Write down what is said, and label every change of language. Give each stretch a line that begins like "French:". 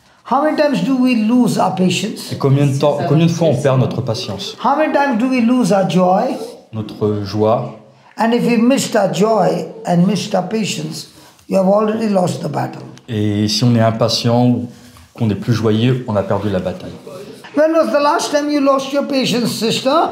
English: How many times do we lose our patience?
French: Et combien de fois on perd notre patience?
English: How many times do we lose our joy?
French: Notre joie?
English: And if we missed our joy and missed our patience, you have already lost the battle.
French: Et si on est impatient ou qu'on n'est plus joyeux, on a perdu la bataille.
English: When was the last time you lost your patience, sister?